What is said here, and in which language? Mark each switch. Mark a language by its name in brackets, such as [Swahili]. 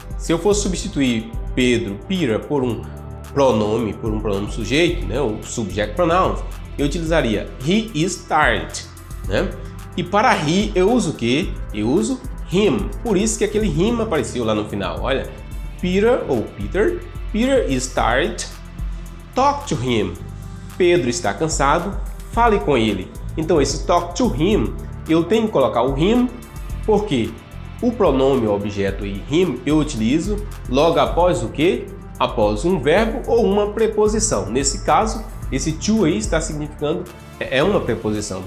[Portuguese] Se eu fosse substituir Pedro, Peter, por um pronome sujeito, né, o subject pronoun, eu utilizaria [English] he is tired, [Portuguese] né? E para he eu uso o quê? Eu uso him. Por isso que aquele him apareceu lá no final. Olha, [English] Peter [Portuguese] ou [English] Peter is tired, talk to him. [Portuguese] Pedro está cansado, fale com ele. Então esse [English] talk to him, [Portuguese] eu tenho que colocar o him, porque o pronome objeto e him eu utilizo logo após o quê? Após um verbo ou uma preposição. Nesse caso, esse to aí está significando uma preposição.